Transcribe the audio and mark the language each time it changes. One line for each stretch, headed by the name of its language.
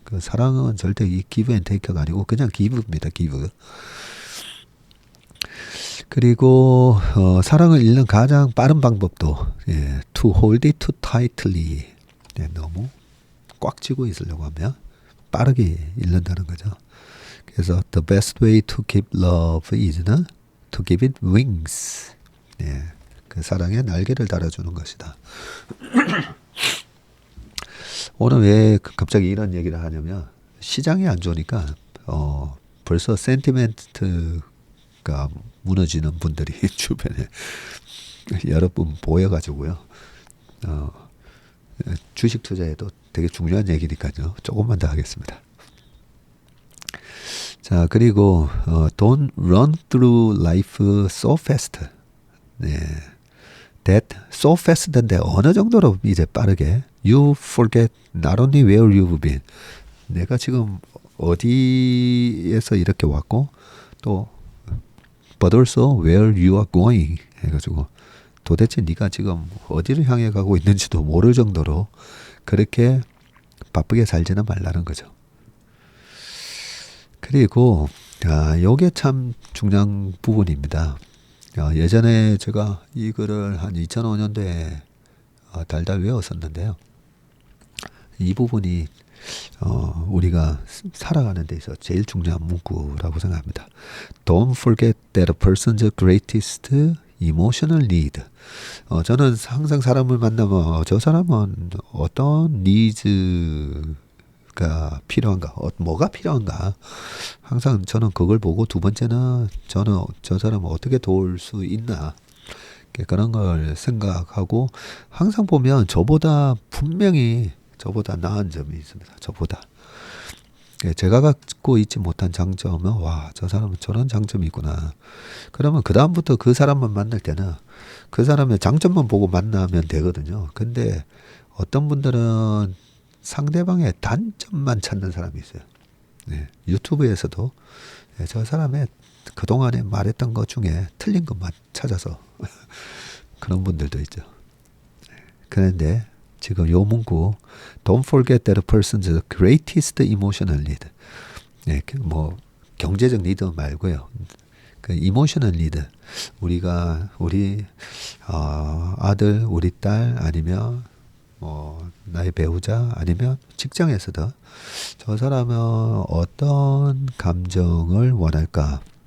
Korean: 그 사랑은 절대 이
English: give and take
Korean: 가 아니고 그냥 give입니다. give. 그리고 사랑을 잃는 가장 빠른 방법도
English: to hold it too tightly.
Korean: 너무 꽉 쥐고 있으려고 하면 빠르게 잃는다는 거죠.
English: 그래서 the best way to keep love is to give it wings.
Korean: 그 사랑에 날개를 달아주는 것이다. 오늘 왜 갑자기 이런 얘기를 하냐면 시장이 안 좋으니까 벌써 센티멘트가 무너지는 분들이 주변에 여러 분 보여가지고요. 주식 투자에도 되게 중요한 얘기니까요. 조금만 더 하겠습니다.
English: 자, 그리고 don't run through life so fast.
Korean: 네.
English: That so fast인데
Korean: 어느 정도로 이제 빠르게
English: you forget not only where you've been.
Korean: 내가 지금 어디에서 이렇게 왔고 또
English: but also where you are going
Korean: 해가지고 도대체 네가 지금 어디를 향해 가고 있는지도 모를 정도로 그렇게 바쁘게 살지는 말라는 거죠. 그리고 요게 참 중요한 부분입니다. 예전에 제가 이 글을 한 2005년도에 달달 외웠었는데요. 이 부분이 우리가 살아가는 데 있어 제일 중요한 문구라고 생각합니다.
English: Don't forget that a person's greatest emotional need.
Korean: 저는 항상 사람을 만나면 저 사람은 어떤 니즈가 필요한가, 뭐가 필요한가. 항상 저는 그걸 보고 두 번째는 저는 저 사람을 어떻게 도울 수 있나. 그런 걸 생각하고 항상 보면 저보다 분명히 저보다 나은 점이 있습니다. 저보다. 제가 갖고 있지 못한 장점은 와, 저 사람은 저런 장점이 있구나. 그러면 그 다음부터 그 사람만 만날 때는 그 사람의 장점만 보고 만나면 되거든요. 근데 어떤 분들은 상대방의 단점만 찾는 사람이 있어요. 네, 유튜브에서도 저 사람의 그동안에 말했던 것 중에 틀린 것만 찾아서 그런 분들도 있죠. 그런데 지금 요 문구
English: Don't forget that a person's greatest emotional need.
Korean: 네, 뭐 경제적 니드 말고요.
English: 그 emotional need.
Korean: 우리가 우리 아들, 우리 딸 아니면 뭐 나의 배우자 아니면 직장에서도 저 사람은 어떤 감정을 원할까?